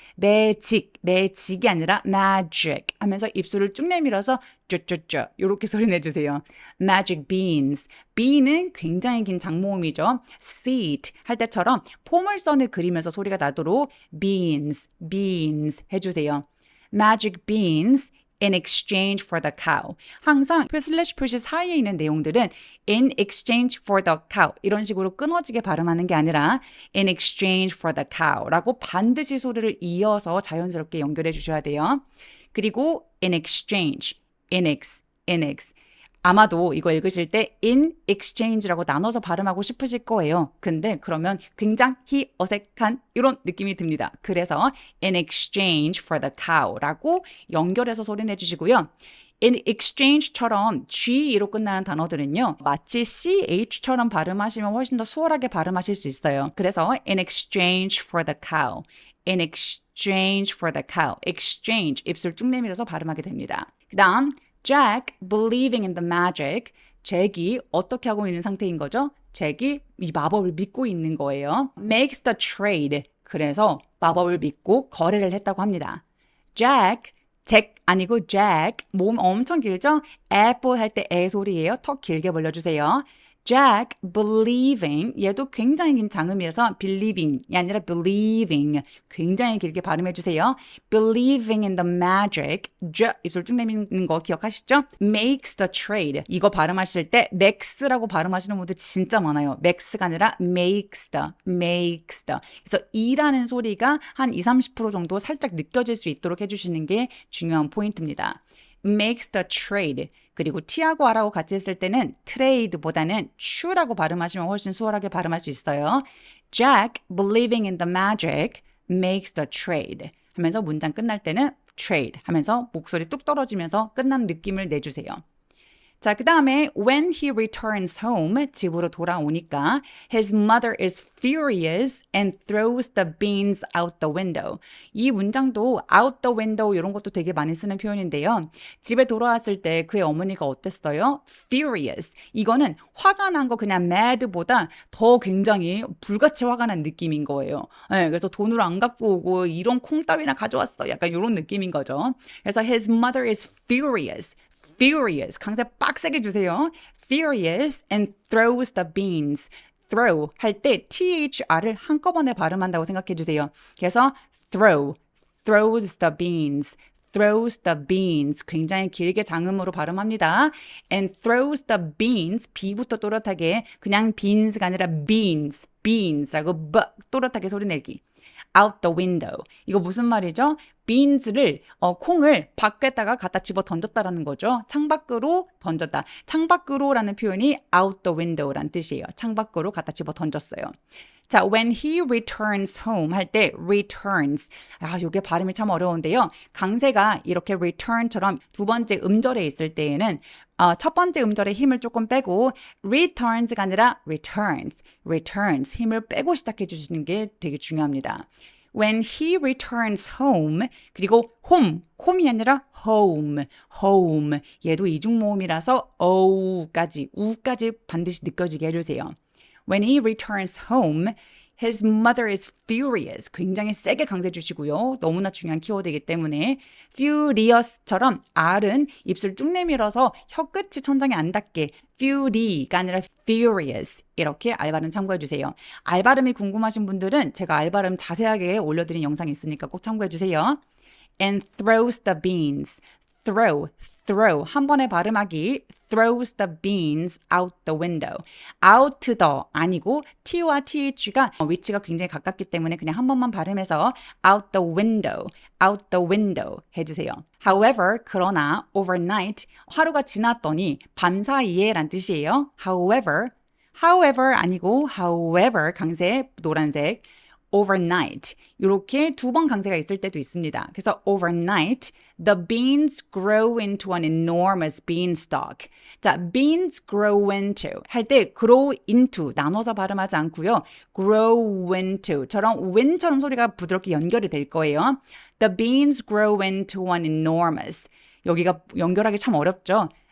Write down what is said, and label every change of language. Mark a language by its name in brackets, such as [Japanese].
[Korean] 매직이 아니라 magic 하면서 입술을 쭉 내밀어서 쭈쭈쭈 이렇게 소리 내주세요. [English] magic beans. [Korean] be는 굉장히 긴 장모음이죠. seat 할 때처럼 포물선을 그리면서 소리가 나도록 beans 해주세요. [English] magic beans in exchange for the cow. [Korean] 항상 슬래시 표시 사이에 있는 내용들은 [English] in exchange for the cow [Korean] 이런 식으로 끊어지게 발음하는 게 아니라 in exchange for the cow 라고 반드시 소리를 이어서 자연스럽게 연결해 주셔야 돼요. [English] 그리고 in exchange, in-ex. [Korean] 아마도 이거 읽으실 때 in exchange라고 나눠서 발음하고 싶으실 거예요. 근데 그러면 굉장히 어색한 이런 느낌이 듭니다. [English] 그래서 in exchange for the cow [Korean] 라고 연결해서 소리 내주시고요. in exchange처럼 G로 끝나는 단어들은요. 마치 CH처럼 발음하시면 훨씬 더 수월하게 발음하실 수 있어요. [English] 그래서 in exchange for the cow. in exchange for the cow. [Korean] exchange 입술 쭉 내밀어서 발음하게 됩니다. 그 다음 [English] Jack believing in the magic. [Korean] 잭이 어떻게 하고 있는 상태인 거죠? 잭이 이 마법을 믿고 있는 거예요. [English] makes the trade. [Korean] 그래서 마법을 믿고 거래를 했다고 합니다. 잭 아니고 Jack. 모음 엄청 길죠? apple 할 때 에 소리예요. 턱 길게 벌려주세요. Jack believing 얘도 굉장히 긴 장음이라서 believing이 아니라 believing 굉장히 길게 발음해 주세요. [English] believing in the magic [Korean] 입술 쭉 내미는 거 기억하시죠? [English] makes the trade [Korean] 이거 발음하실 때 max라고 발음하시는 분들 진짜 많아요. max가 아니라 makes the 그래서 E라는 소리가 한 20-30% 정도 살짝 느껴질 수 있도록 해주시는 게 중요한 포인트입니다. [English] makes the trade [Korean] 그리고 T하고 R하고 같이 했을 때는 trade보다는 true라고 발음하시면 훨씬 수월하게 발음할 수 있어요. [English] Jack, believing in the magic, makes the trade. 하면서 문장 끝날 때는 [Korean] trade 하면서 목소리 뚝 떨어지면서 끝난 느낌을 내주세요. [English] 자, 그 다음에 when he returns home, [Korean] 집으로 돌아오니까 [English] his mother is furious and throws the beans out the window. [Korean] 이 문장도 [English] out the window [Korean] 이런 것도 되게 많이 쓰는 표현인데요. 집에 돌아왔을 때 그의 어머니가 어땠어요? [English] furious. [Korean] 이거는 화가 난 거 그냥 mad보다 더 굉장히 불같이 화가 난 느낌인 거예요. 네, 그래서 돈을 안 갖고 오고 이런 콩 따위나 가져왔어. 약간 이런 느낌인 거죠. [English] 그래서 his mother is furious. [Korean] furious. 강세 빡세게 주세요. [English] furious and throws the beans. [Korean] throw 할 때 thr을 한꺼번에 발음한다고 생각해 주세요. [English] 그래서 throws the beans. throws the beans. [Korean] 굉장히 길게 장음으로 발음합니다. [English] and throws the beans. [Korean] B부터 또렷하게 그냥 beans가 아니라 beans라고 또렷하게 소리 내기. out the window. 이거 무슨 말이죠? beans를 콩을 밖에다가 갖다 집어 던졌다라는 거죠. 창밖으로 던졌다. 창밖으로라는 표현이 out the window라는 뜻이에요. 창밖으로 갖다 집어 던졌어요. 자, when he returns home 할 때 returns. 아, 이게 발음이 참 어려운데요. 강세가 이렇게 return처럼 두 번째 음절에 있을 때에는 첫 번째 음절에 힘을 조금 빼고 returns가 아니라 returns 힘을 빼고 시작해 주시는 게 되게 중요합니다. [English] When he returns home [Korean] 그리고 home이 아니라 home 얘도 이중모음이라서 우까지 반드시 느껴지게 해주세요. [English] When he returns home, his mother is furious. [Korean] 굉장히 세게 강세 주시고요. 너무나 중요한 키워드이기 때문에 furious처럼 R은 입술 쭉 내밀어서 혀 끝이 천장에 안 닿게 fury가 아니라 furious 이렇게 R 발음 참고해 주세요. R 발음이 궁금하신 분들은 제가 R 발음 자세하게 올려드린 영상이 있으니까 꼭 참고해 주세요. [English] And throws the beans. throw [Korean] 한 번에 발음하기 [English] throws the beans out the window. [Korean] out the 아니고 t와 th가 위치가 굉장히 가깝기 때문에 그냥 한 번만 발음해서 out the window 해주세요. However, 그러나 overnight 하루가 지났더니 밤 사이에 란 뜻이에요. However 아니고 however 강세 노란색 overnight 이렇게 두 번 강세가 있을 때도 있습니다. [English] 그래서 overnight the beans grow into an enormous beanstalk. [Korean] 자, [English] beans grow into [Korean] 할 때 grow into 나눠서 발음하지 않고요. grow into처럼 when처럼 소리가 부드럽게 연결이 될 거예요. [English] The beans grow into an enormous. [Korean] 여기가 연결하기 참 어렵죠.